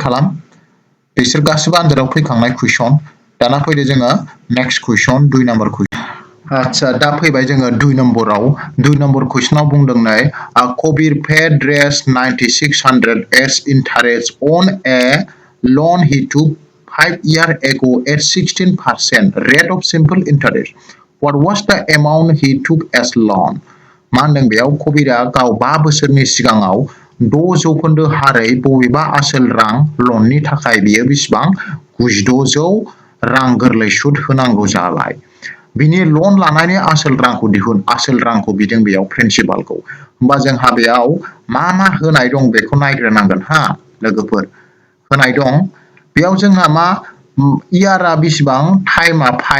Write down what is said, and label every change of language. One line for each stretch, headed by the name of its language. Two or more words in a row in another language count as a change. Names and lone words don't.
Bodo: खालाम बिसोर गासिबो आनजादाव फैखांनाय कुइसन दाना फैदो जोङो
English: next question
Bodo: 2 नाम्बार कुइसन आच्छा दा फैबाय जोङो 2 नम्बराव 2 नम्बर कुइसनाव बुंदों नै कबिर
English: paid Rs 9600 as interest on a loan he took 5 years ago at 16% rate of simple interest what was the amount he took as loan
Bodo: मा होनदों बेयाव कबिरा गाव 5 बोसोरनि सिगाङाव 6% हारै बबेबा आसोल रां लननि थाखाय बियो बेसेबां 9600 रां गोरलै सुद होनांगौ जाबाय बिनि लन लानायनि आसोल रांखौ दिहुन आसोल रांखौ बिदों बेयाव प्रिन्सिपालखौ होमबा जोंहा बेयाव मा होनाय दं बेखौ नायग्रोनांगोन हा लोगोफोर होनाय दं बेयाव जोंहा मा इयारा बेसेबां टाइमा